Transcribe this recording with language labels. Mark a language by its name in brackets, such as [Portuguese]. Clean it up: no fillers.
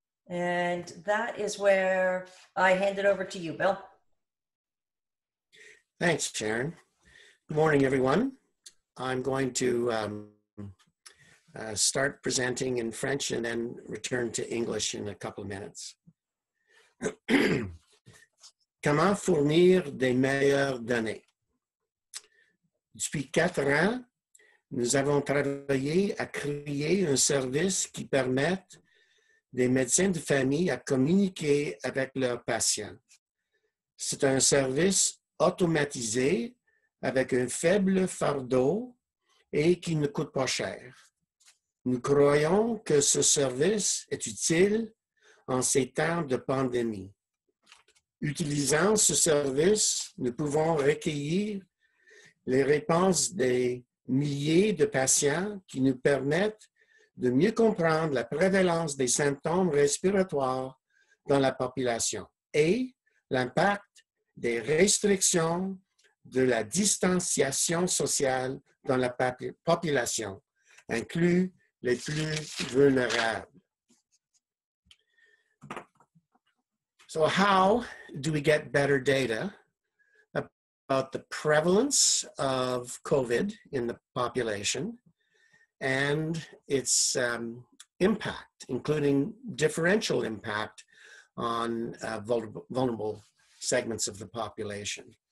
[English] And that is where I hand it over to you, Bill. Thanks, Sharon. Good morning, everyone. I'm going to start presenting in French and then return to English in a couple of minutes. [French] Comment fournir des meilleures données? Depuis 4 ans, nous avons travaillé à créer un service qui permette des médecins de famille à communiquer avec leurs patients. C'est un service automatisé avec un faible fardeau et qui ne coûte pas cher. Nous croyons que ce service est utile en ces temps de pandémie. Utilisant ce service, nous pouvons recueillir les réponses des milliers de patients qui nous permettent de mieux comprendre la prévalence des symptômes respiratoires dans la population et l'impact des restrictions de la distanciation sociale dans la population, inclus les plus vulnérables. [English] So how do we get better data about the prevalence of COVID in the population and its impact, including differential impact on vulnerable segments of the population?